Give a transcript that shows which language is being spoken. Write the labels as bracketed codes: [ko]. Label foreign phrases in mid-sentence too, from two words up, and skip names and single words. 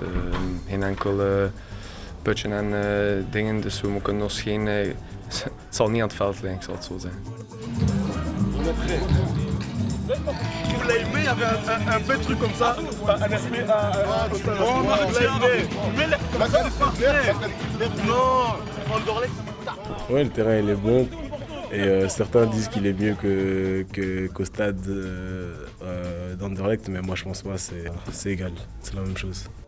[nl] Geen enkel putje en dingen, dus we kunnen ons geen... het zal niet aan het veld liggen, ik zal het zo zeggen. [fr] Vous l'avez aimé, il y avait un bel truc comme ça, un aspect oh, non, ouais, le terrain il est bon et certains disent qu'il est mieux qu'au stade d'Anderlecht, mais moi je pense pas, c'est égal, c'est la même chose.